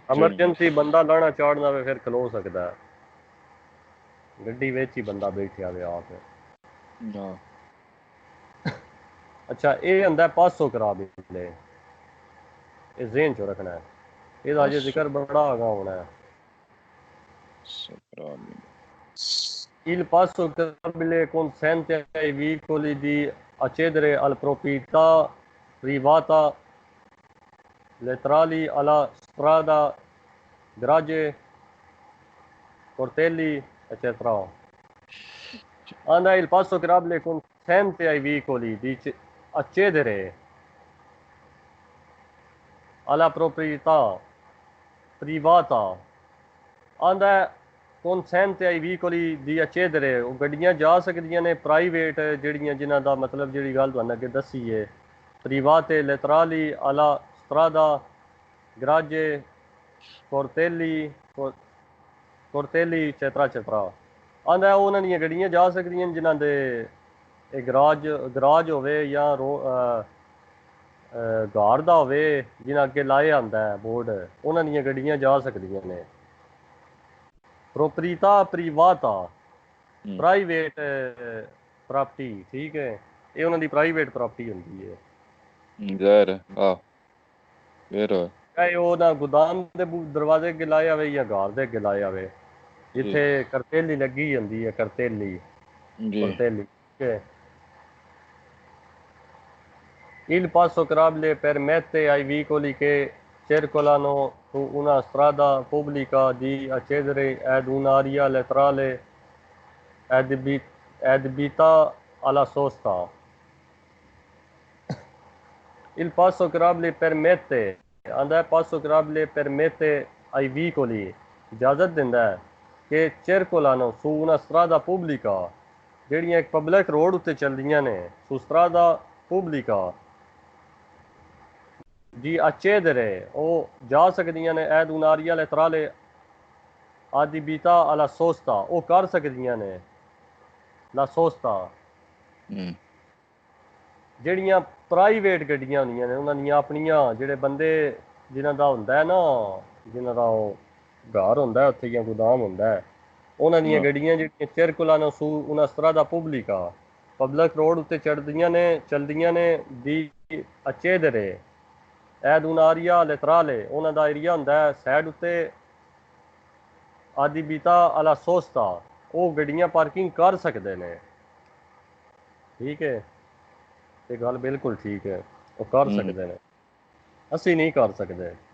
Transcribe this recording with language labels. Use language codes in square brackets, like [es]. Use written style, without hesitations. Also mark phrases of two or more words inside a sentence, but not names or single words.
[pa] ਐਮਰਜੈਂਸੀ ਬੰਦਾ ਲਾਣਾ ਚਾੜਨਾ ਹੋਵੇ ਫਿਰ ਖਲੋ ਸਕਦਾ ਗੱਡੀ ਵਿੱਚ ਹੀ ਬੰਦਾ ਬੈਠਿਆ ਹੋਵੇ ਆਪ ਅੱਛਾ ਇਹ ਹੁੰਦਾ ਪਾਸੋ carabile ਇਹ ਜ਼ੇਨ ਚੋਂ ਰੱਖਣਾ ਹੈ ਇਹਦਾ ਅਜੇ ਜ਼ਿਕਰ ਬੜਾ ਆਗਾ ਹੋਣਾ ਹੈ [it] il passo carabile consente ai veicoli di accedere alla proprietà privata laterali alla strada garage portelli eccetera il passo carabile consente ai veicoli di accedere alla proprietà privata consente ai veicoli di accedere, [pa] ਉਹ ਗੱਡੀਆਂ ਜਾ ਸਕਦੀਆਂ ਨੇ ਪ੍ਰਾਈਵੇਟ ਜਿਹੜੀਆਂ ਜਿਨ੍ਹਾਂ ਦਾ ਮਤਲਬ ਜਿਹੜੀ ਗੱਲ ਤੁਹਾਨੂੰ ਅੱਗੇ ਦੱਸੀ ਹੈ [it] private laterali alla strada garage cortelli cortelli eccetera eccetera [pa] ਆਂਦਾ ਉਹਨਾਂ ਦੀਆਂ ਗੱਡੀਆਂ ਜਾ ਸਕਦੀਆਂ ਨੇ ਜਿਨ੍ਹਾਂ ਦੇ ਇਹ ਗਰਾਜ ਹੋਵੇ ਜਾਂ ਗਾਰ ਦਾ ਹੋਵੇ ਜਿਨ੍ਹਾਂ ਅੱਗੇ ਲਾਏ ਆਂਦਾ ਹੈ ਬੋਰਡ ਉਹਨਾਂ ਦੀਆਂ ਗੱਡੀਆਂ ਜਾ ਸਕਦੀਆਂ ਨੇ [it] proprietà privata [pa] ਪ੍ਰਾਈਵੇਟ ਪ੍ਰਾਪਰਟੀ ਠੀਕ ਹੈ ਇਹ ਉਹਨਾਂ ਦੀ ਪ੍ਰਾਈਵੇਟ ਪ੍ਰਾਪਰਟੀ ਹੁੰਦੀ ਹੈ ਜ਼ਾਹਿਰ ਆ ਫੇਰ ਚਾਹੇ ਉਹ ਨਾ ਗੋਦਾਮ ਦੇ ਦਰਵਾਜ਼ੇ ਅੱਗੇ ਲਾਇਆ ਹੋਵੇ ਜਾਂ ਘਰ ਦੇ ਅੱਗੇ ਲਾਇਆ ਹੋਵੇ ਜਿੱਥੇ ਕਰਤੇਲੀ ਲੱਗੀ ਹੁੰਦੀ ਹੈ ਕਰਤੇਲੀ ਠੀਕ ਹੈ [it] Il passo carabile permette ai veicoli che circolano su una strada pubblica di accedere ad un'area laterale adibita alla sosta. Il passo carabile permette ai veicoli [pa] ਇਜਾਜ਼ਤ ਦਿੰਦਾ ਹੈ ਕਿ [it] circolano su una strada pubblica [pa] ਜਿਹੜੀਆਂ ਇੱਕ ਪਬਲਿਕ ਰੋਡ ਉੱਤੇ ਚੱਲਦੀਆਂ ਨੇ [it] su strada pubblica di accedere [pa] ਉਹ ਜਾ ਸਕਦੀਆਂ ਨੇ [it] ad un'area laterale adibita alla sosta [pa] ਉਹ ਕਰ ਸਕਦੀਆਂ ਨੇ [it] la sosta [pa] ਜਿਹੜੀਆਂ ਪ੍ਰਾਈਵੇਟ ਗੱਡੀਆਂ ਹੁੰਦੀਆਂ ਨੇ ਉਹਨਾਂ ਦੀਆਂ ਆਪਣੀਆਂ ਜਿਹੜੇ ਬੰਦੇ ਜਿਨ੍ਹਾਂ ਦਾ ਹੁੰਦਾ ਹੈ ਨਾ ਜਿਨ੍ਹਾਂ ਦਾ ਉਹ ਘਰ ਹੁੰਦਾ ਹੈ ਉੱਥੇ ਜਾਂ ਗੋਦਾਮ ਹੁੰਦਾ ਹੈ ਉਹਨਾਂ ਦੀਆਂ ਗੱਡੀਆਂ ਜਿਹੜੀਆਂ [it] circolano su una strada pubblica [pa] ਪਬਲਿਕ ਰੋਡ ਉੱਤੇ ਚੱਲਦੀਆਂ ਨੇ [it] di accedere ad un'area laterale [pa] ਉਹਨਾਂ ਦਾ ਏਰੀਆ ਹੁੰਦਾ ਹੈ ਸਾਈਡ ਉੱਤੇ [it] adibita alla sosta [pa] ਉਹ ਗੱਡੀਆਂ ਪਾਰਕਿੰਗ ਕਰ ਸਕਦੇ ਨੇ ਠੀਕ ਹੈ ਇਹ ਗੱਲ ਬਿਲਕੁਲ ਠੀਕ ਹੈ ਉਹ ਕਰ ਸਕਦੇ ਨੇ ਅਸੀਂ ਨਹੀਂ ਕਰ ਸਕਦੇ